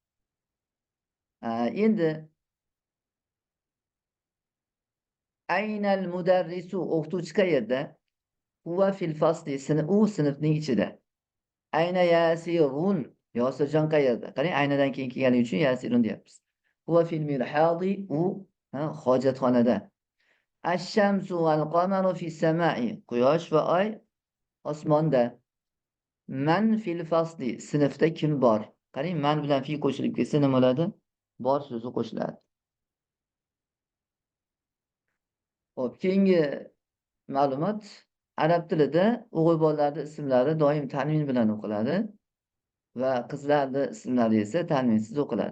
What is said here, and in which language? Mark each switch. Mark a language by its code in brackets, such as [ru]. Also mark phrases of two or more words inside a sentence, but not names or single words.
[uz] Endi [ar] أين المدرس, [uz] o'qituvchi qayerda? [ar] هو في الفصل, [uz] u sinfning ichida. [ar] أين ياسر, [uz] Yosirjon qayerda? Qarang, aynadan keyin kelganligi uchun yasirun deyapmiz. [ar] هو في المرحاض, [uz] u hojatxonada. [ar] الشمس والقمر في السماء, [uz] quyosh va oy osmonda. [ar] من في الفصل, [uz] sinfda kim bor? Qarang, man bilan fi qo'shilib ketsa nima bo'ladi? Bor so'zi qo'shiladi. Xo'p, keyingi ma'lumot, arab tilida o'g'il bolalarning ismlari doim tanvin bilan o'qiladi va qizlarning ismlari esa tanvinsiz o'qiladi.